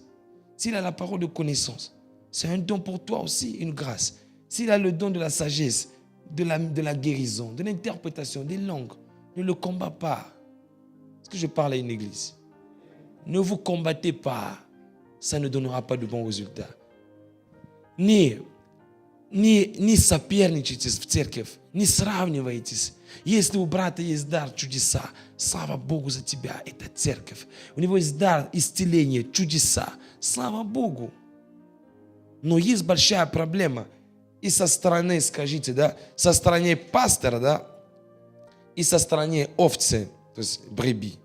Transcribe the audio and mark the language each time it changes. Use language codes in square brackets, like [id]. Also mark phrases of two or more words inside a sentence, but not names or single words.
[fr] S'il a la parole de connaissance, c'est un don pour toi aussi, une grâce. S'il a le don de la sagesse, de la guérison, de l'interprétation, des langues, ne le combat pas. Est-ce que je parle à une église? Ne vous combattez pas. Ça ne donnera pas de bons résultats. [ru] Ni соперничайте в церковь, не сравнивайтесь. Если у брата есть дар чудеса, слава Богу за тебя, это церковь. У него есть дар исцеления, чудеса, слава Богу. Но есть большая проблема и со стороны, скажите, да, со стороны пастора, да, и со стороны овцы, то есть бреби.